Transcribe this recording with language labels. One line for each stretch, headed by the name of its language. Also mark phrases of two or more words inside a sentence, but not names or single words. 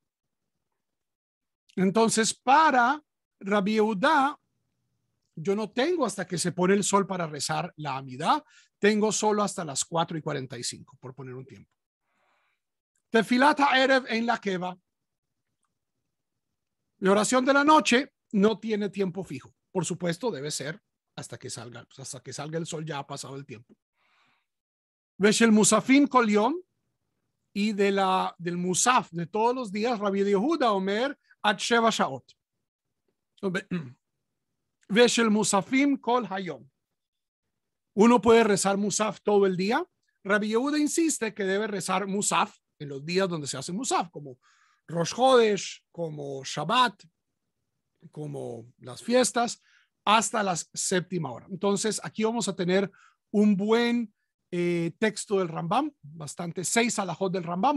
Spanish: Entonces, para Rabbi Yehuda, yo no tengo hasta que se pone el sol para rezar la Amidá, tengo solo hasta las 4:45, por poner un tiempo.
Hebrew: תפילת הערב אין לה קבע.
Spanish: La oración de la noche no tiene tiempo fijo. Por supuesto, debe ser hasta que salga el sol, ya ha pasado el tiempo.
Hebrew: ושל מוספין כל יום,
Spanish: y del musaf de todos los días,
Hebrew: רבי יהודה אומר עד שבע שעות. ושל מוספים כל היום.
Spanish: Uno puede rezar musaf todo el día. Rabbi Yehuda insiste que debe rezar musaf en los días donde se hace musaf, como Rosh Chodesh, como Shabbat, como las fiestas, hasta la 7ª hora. Entonces, aquí vamos a tener un buen texto del Rambam, bastante 6 alajot del Rambam.